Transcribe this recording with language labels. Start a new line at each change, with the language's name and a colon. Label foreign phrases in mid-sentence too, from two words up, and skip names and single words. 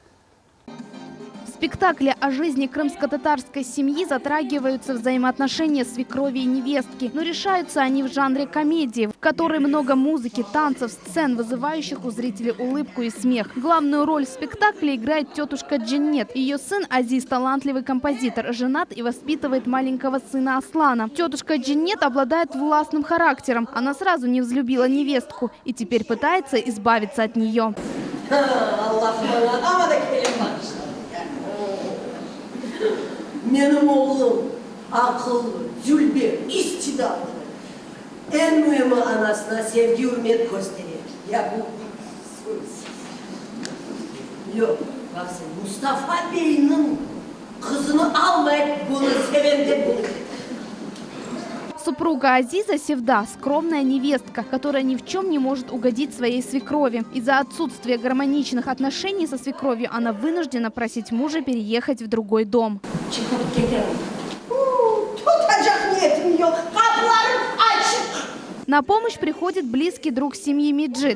Russian: В спектакле о жизни крымско-татарской семьи затрагиваются взаимоотношения свекрови и невестки, но решаются они в жанре комедии, в которой много музыки, танцев, сцен, вызывающих у зрителей улыбку и смех. Главную роль в спектакле играет тетушка Дженнет. Ее сын Азиз – талантливый композитор, женат и воспитывает маленького сына Аслана. Тетушка Дженнет обладает властным характером. Она сразу не взлюбила невестку и теперь пытается избавиться от нее.
Crimean Tatar: Benim oğlum akıllı, zülbü, istidatlı. En mühimi anasına sevgi, hürmet gösterir. Ya bu soysuz. Yok, bak sen Mustafa Bey'in kızını almayıp bunu seven de bunu.
Russian: Супруга Азиза Севда – скромная невестка, которая ни в чем не может угодить своей свекрови. Из-за отсутствия гармоничных отношений со свекровью она вынуждена просить мужа переехать в другой дом. На помощь приходит близкий друг семьи Меджид.